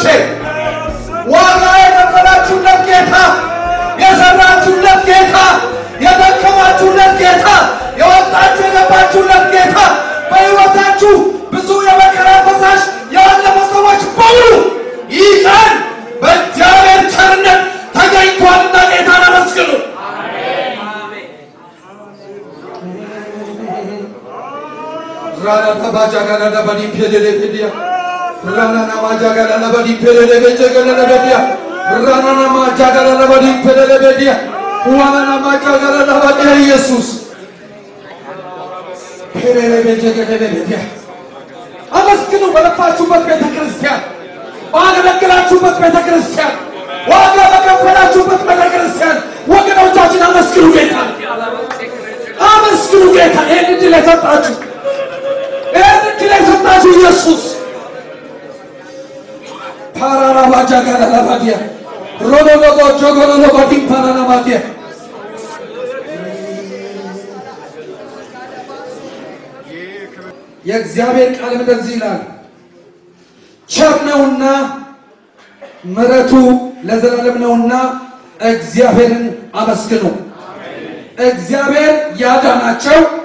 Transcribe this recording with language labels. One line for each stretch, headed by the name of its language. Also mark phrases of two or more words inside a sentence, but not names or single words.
Amharic: ዋጋ የከፈላችሁለት ጌታ የሰራችሁለት ጌታ የደከማችሁለት ጌታ የወጣችሁ የገባችሁለት ጌታ በሕይወታችሁ ብዙ የመከራ ፈሳሽ ያለፈ ሰዎች በሙሉ ይህ ቀን በእግዚአብሔር ቸርነት ተገኝቷልና ጌታን አመስግኑ Rana tabaja gana na bani pedele pedia. Rana na maja gana na bani pedele pedia. Rana na maja gana na bani pedele pedia. Rana na maja gana na bani Jesus. Pedele pedia. አመስግኑ በለፋችሁበት ቤተ ክርስቲያን ባገለገላችሁበት ቤተ ክርስቲያን ዋጋ በከፈላችሁበት ቤተ ክርስቲያን ወገኖቻችን አመስግኑ ጌታ ይህን ዕድል የሰጣችሁ Jesus Parana Bajagala Lavadia Rodogo Jogolo Lobati Parana Madia የእግዚአብሔር ቃል እንደዚህ ይላል ቸር ነውና ምሕረቱ ለዘላለም ነውና እግዚአብሔርን አመስግኑ እግዚአብሔር ያዳናቸው